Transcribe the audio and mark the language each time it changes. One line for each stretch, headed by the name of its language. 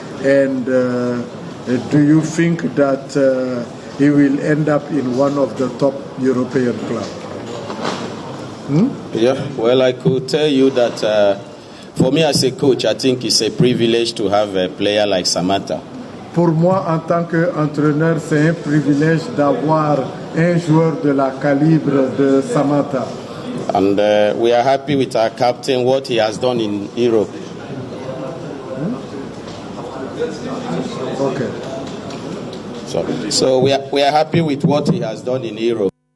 English: And do you think that he will end up in one of the top European clubs? Yeah, well, I could tell you that for me as a coach, I think it's a privilege to have a player like Samatta.
French: Pour moi, en tant qu'entraîneur, c'est un privilège d'avoir un joueur de la calibre de Samatta.
English: And we are happy with our captain, what he has done in Europe. Okay. So we are happy with what he has done in Europe.